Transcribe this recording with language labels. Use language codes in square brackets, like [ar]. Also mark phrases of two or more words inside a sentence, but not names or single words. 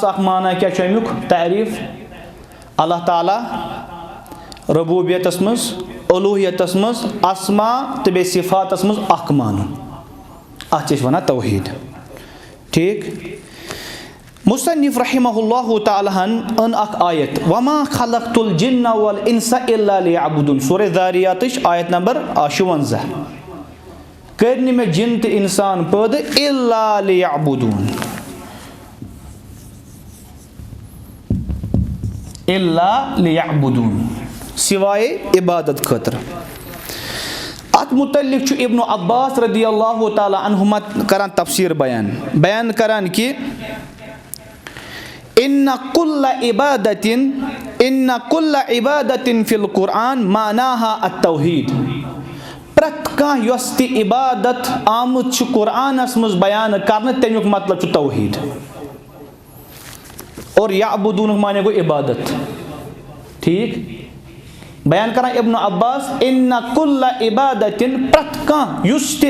[ks] اَکھ معنا کیٛاہ چھُ اَمیُک تعریٖف اللہ تعالیٰ ربوٗبیتَس منٛز اولوٗہیتَس منٛز اسما تہٕ بیٚیہِ صِفاتَس منٛز اَکھ مانُن اَتھ چھِ أسۍ وَنان توحیٖد ٹھیٖک مُصنِف [ar] رحمہ اللہُ تعالیٰ [ks] ہَن أنۍ اَکھ آیت [ar] وَما خلقتُ الجِنَّ وَالْإِنسَ إِلَّا لِيَعْبُدُونَ [ks] سورہ ذاریاتٕچ آیت نمبر 56 کٔرۍ نہٕ مےٚ جِن تہٕ اِنسان پٲدٕ [ar] إِلَّا لِيَعْبُدُونَ إِلَّا لِيَعْبُدُونَ [ks] سِوایے عبادت خٲطرٕ اَتھ مُتعلِق چھُ ابن عباس [ar] رضی اللہُ تعالیٰ عنہُما [ks] کران تفسیٖر بیان کران کہِ [ar] اِنَّ کُلَّ عِبادَتٍ فِی القرآن معناہا التوحیٖد [ks] پرٛٮ۪تھ کانٛہہ یۄس تہِ عبادت آمٕژ چھِ قرآنَس منٛز بیانہٕ کرنہٕ تَمیُک مطلب چھُ توحیٖد اور یعبُدوٗنُک معنے گوٚو عبادت ٹھیٖک बयान करान इब्न अब्बास [ar] إن كل عبادة [ks] प्रत कां युस ते